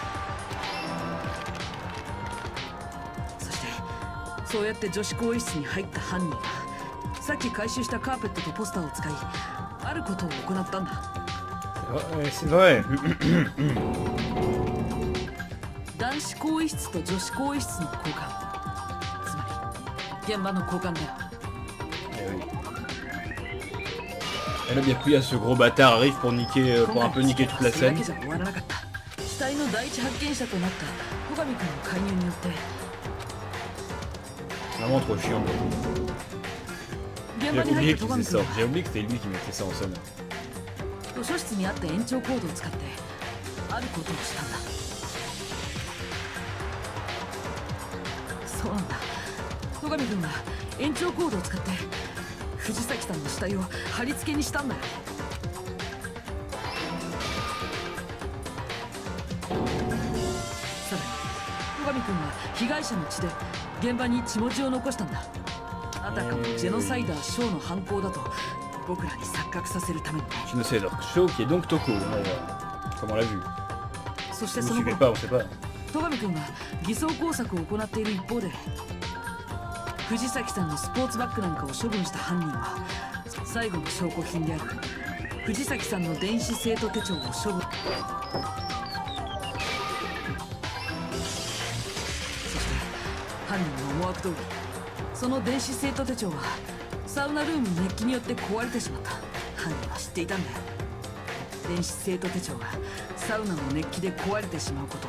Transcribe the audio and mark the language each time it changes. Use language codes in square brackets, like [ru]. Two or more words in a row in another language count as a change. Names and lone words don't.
[ja] そしてそうやって女子更衣室に入った犯人はさっき回収したカーペットとポスターを使いあることを行ったんだ。 [fr] C'est vrai. [ja] 男子更衣室と女子更衣室の交換、つまり現場の交換だよ。 [fr] Eh oui. Et là, bien plus, il y a ce gros bâtard arrive pour niquer, pour un peu niquer toute la [ja] それだ [fr] scène. [ja] けじゃ終わらなかった。死体の第一発見者となった戸上君の介入によって [fr] Vraiment trop chiant. [ja] 現 [fr] J'ai [ja] 場に入 [fr] oublié [ja] った [fr] qu'il [ja] 戸上 [fr] faisait [ja] 君 [fr] ça. [ja] は [fr] J'ai oublié que c'était lui qui mettait ça en scène. [ja] 図書室にあった延長コードを使ってあることをしたんだ。そうなんだ。戸上君は延長コードを使って藤崎さんの死体を貼り付けにしたんだよ。さらに戸上君は被害者の血で現場に血文字を残したんだ。あたかもジェノサイダーショーの犯行だと僕らに錯覚させるためにね。 [fr] Génocide Show qui est donc Toko. Comme on l'a vu. [ja] そして [fr] Vous [ja] その [fr] suivez [ja] 後 [fr] pas, on sait pas. [ja] 戸上君は偽装工作を行っている一方で藤崎さんのスポーツバッグなんかを処分した犯人は最後の証拠品である藤崎さんの電子生徒手帳を処分。そして犯人の思惑通りその電子生徒手帳はサウナルームに熱気によって壊れてしまった。犯人は知っていたんだよ。電子生徒手帳がサウナの熱気で壊れてしまうことを。